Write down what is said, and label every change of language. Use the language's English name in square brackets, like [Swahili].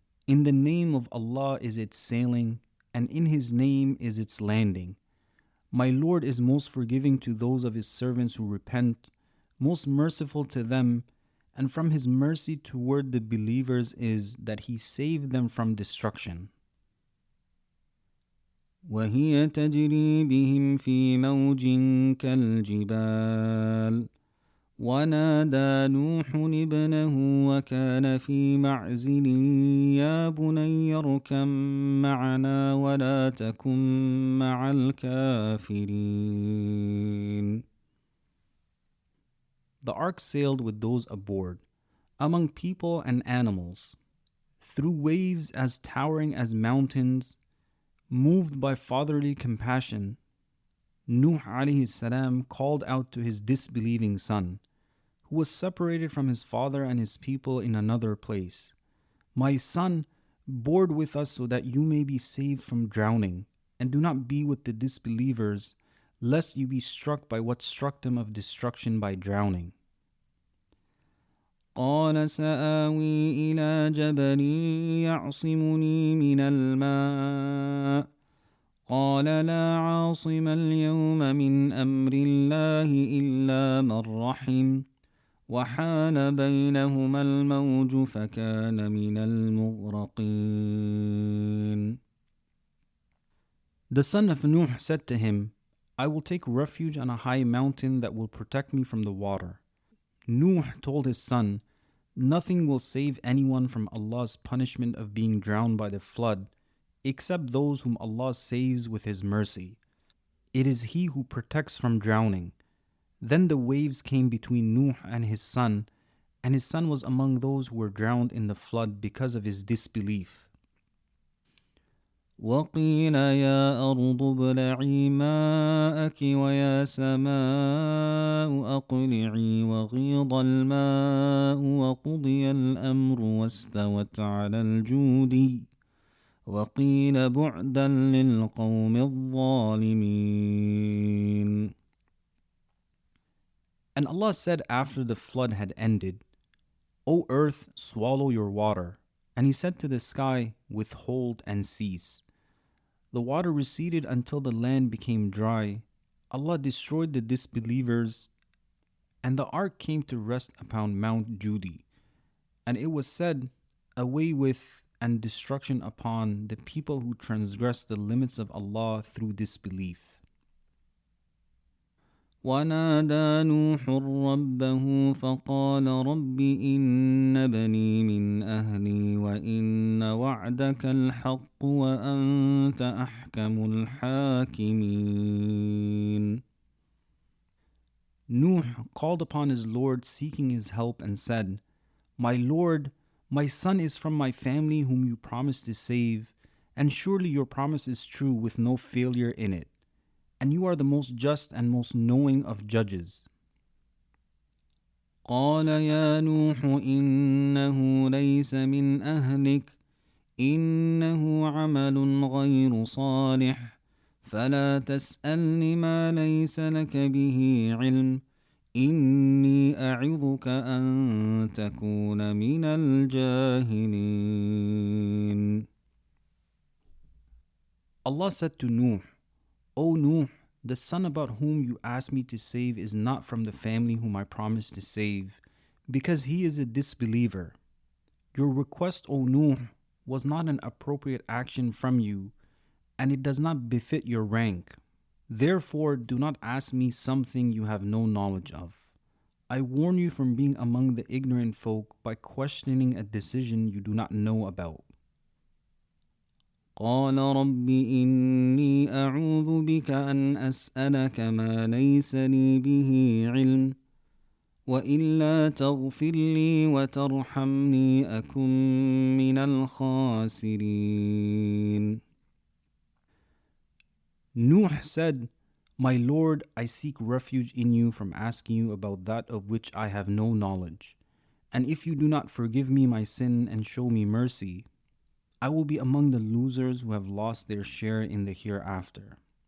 [English] In the name of Allah is its sailing, and in His name is its landing. My Lord is most forgiving to those of His servants who repent, most merciful to them, and from His mercy toward the believers is that He saved them from destruction." [Arabic] وهي تجري بهم في موج كالجبال ونادى نوح ابنه وكان في معزل يا بني اركب معنا ولا تكن مع الكافرين. [English] The ark sailed with those aboard, among people and animals, through waves as towering as mountains. Moved by fatherly compassion, Nuh alayhi salam called out to his disbelieving son, who was separated from his father and his people in another place, "My son, board with us so that you may be saved from drowning, and do not be with the disbelievers, lest you be struck by what struck them of destruction by drowning." [Arabic] قال سآوي إلى جبل يعصمني من الماء قال لا عاصم اليوم من أمر الله إلا من رحم وحال بينهما الموج فكان من المغرقين. [English] The son of Nuh said to him, "I will take refuge on a high mountain that will protect me from the water." Nuh told his son, Nothing will save anyone from Allah's punishment of being drowned by the flood except those whom Allah saves with His mercy. It is He who protects from drowning. Then the waves came between Nuh and his son was among those who were drowned in the flood because of his disbelief. [Arabic] وقيل يا أرض ابلعي ماءك ويا سماء أقلعي وغيض الماء وقضي الأمر واستوت على الجود وقيل بعدا للقوم الظالمين. [English] And Allah said after the flood had ended, O earth, swallow your water. And He said to the sky, withhold and cease. The water receded until the land became dry. Allah destroyed the disbelievers, and the ark came to rest upon Mount Judi. And it was said, away with and destruction upon the people who transgress the limits of Allah through disbelief. [Arabic] ونادى نوح ربه فقال رب إن ابني من أهلي وإن وعدك الحق وأنت أحكم الحاكمين. [English] Nuh called upon his Lord seeking his help and said, My Lord, my son is from my family whom you promised to save, and surely your promise is true with no failure in it. And you are the most just and most knowing of judges. [Arabic] قال يا نوح إنه ليس من أهلك إنه عمل غير صالح فلا تسألني ما ليس لك به علم إني أعظك أن تكون من الجاهلين. [English] Allah said to Nuh, O Nuh, the son about whom you asked me to save is not from the family whom I promised to save, because he is a disbeliever. Your request, O Nuh, was not an appropriate action from you, and it does not befit your rank. Therefore, do not ask me something you have no knowledge of. I warn you from being among the ignorant folk by questioning a decision you do not know about. [Arabic] قال رب إني أعوذ بك أن أسألك ما ليس لي به علم وإلا تغفر لي وترحمني أكن من الخاسرين. [English] Nuh said, My Lord, I seek refuge in you from asking you about that of which I have no knowledge. And if you do not forgive me my sin and show me mercy, I will be among the losers who have lost their share in the hereafter.